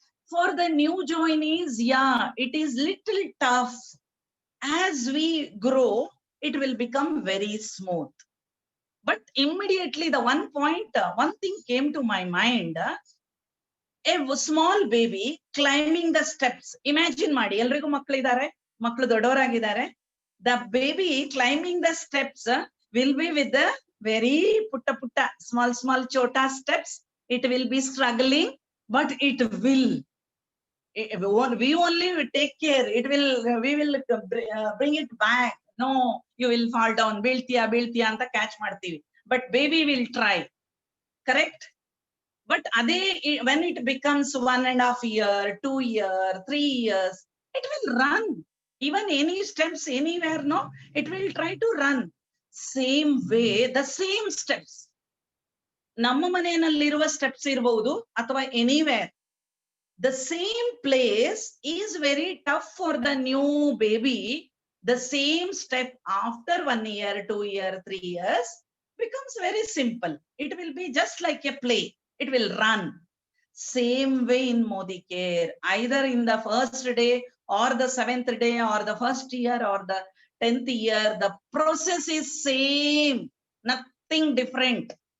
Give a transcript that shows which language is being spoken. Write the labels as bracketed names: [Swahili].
[English] For the new joinees, yeah, it is little tough. As we grow, it will become very smooth. But immediately the one thing came to my mind. A small baby climbing the steps. [Kannada] Imagine ಮಾಡಿ, ಎಲ್ರಿಗೂ ಮಕ್ಕಳಿದ್ದಾರೆ, ಮಕ್ಕಳು ದೊಡ್ಡವರಾಗಿದ್ದಾರೆ. [English] The baby climbing the steps will be with the very putta small chota steps. It will be struggling, but it will. We only will take care. We will bring it back. No, you will fall down. [Kannada] ಬೀಳ್ತೀಯಾ ಅಂತ catch ಮಾಡ್ತೀವಿ. [English] But baby will try. Correct? But when it becomes 1.5 year, 2 year, 3 years, it will run. Even any steps anywhere, no, it will try to run. Same way, the same steps. [Kannada] ನಮ್ಮ ಮನೆಯಲ್ಲಿರುವ steps ಇರಬಹುದು ಅಥವಾ anywhere. [English] The same place is very tough for the new baby. The same step after 1 year, 2 year, 3 years becomes very simple. It will be just like a play. It will run. Same way in Modicare, either in the first day or the 7th day or the first year or the 10th year, the process is same, nothing different.